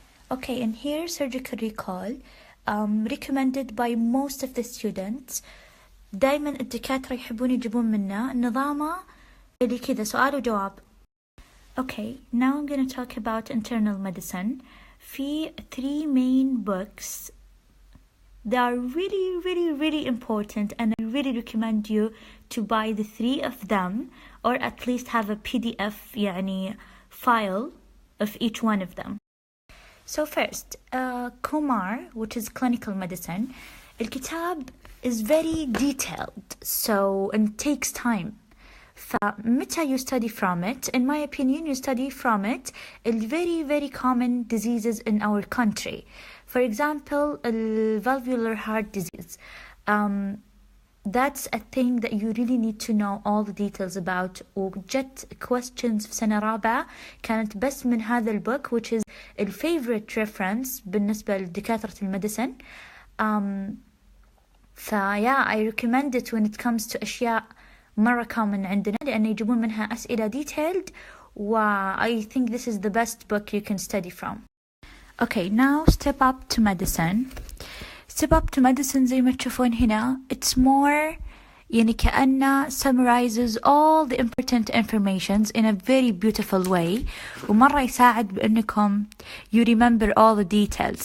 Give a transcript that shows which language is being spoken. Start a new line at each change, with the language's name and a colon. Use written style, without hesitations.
English: Okay, and here surgical recall recommended by most of the students.
Arabic: دايما الدكاترة يحبون يجيبون منه نظامه اللي كذا سؤال وجواب.
English: Okay, now I'm going to talk about internal medicine. في 3 main books. They are really important, and I really recommend you to buy the 3 of them, or at least have a PDF يعني file of each one of them. So first, Kumar, which is clinical medicine. الكتاب is very detailed, so it takes time. فمتى you study from it? In my opinion, you study from it very common diseases in our country. For example, valvular heart disease. That's a thing that you really need to know all the details about.
Arabic: وجت questions في سنة رابعة كانت بس من هذا البوك,
English: which is a favorite reference
Arabic: بالنسبة لدكاترة الميديسن.
English: yeah, I recommend it when it comes to
Arabic: أشياء مرة
English: common
Arabic: عندنا, لأن يجيبون منها أسئلة
English: detailed, I think this is the best book you can study from. Okay, now step up to medicine. Step up to medicine
Arabic: زي ما تشوفون هنا,
English: it's more
Arabic: يعني كأنه
English: summarizes all the important informations in a very beautiful way,
Arabic: ومرة يساعد بأنكم
English: you remember all the details.